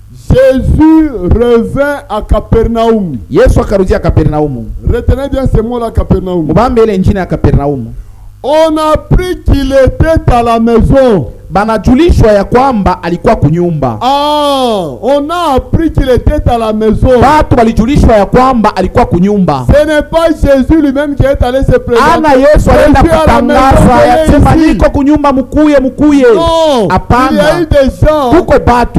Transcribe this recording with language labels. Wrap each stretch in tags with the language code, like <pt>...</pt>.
<fr>Jésus revint à Capernaum.</fr> <sw>Yesu akarudia Kapernaumu.</sw> <fr>Retenez bien ce mot-là, Capernaum.</fr> <sw>Mubambe ile njina ya Kapernaumu.</sw> <fr>On a appris qu'il était à la maison.</fr> <sw>Banajulishwa ya kwamba alikuwa kunyumba.</sw> <fr>On a appris qu'il était à la maison.</fr> <sw>Watu walijulishwa ya kwamba alikuwa kunyumba.</sw> <fr>Ce n'est pas Jésus lui-même qui est allé se présenter.</fr> <sw>Ana Yesu alienda kutangaza ya sema niko kunyumba mukuye.</sw> <fr>Non.</fr> <sw>Hapana.</sw> <fr>Il y a eu des gens</fr> <sw>Kuko batu</sw>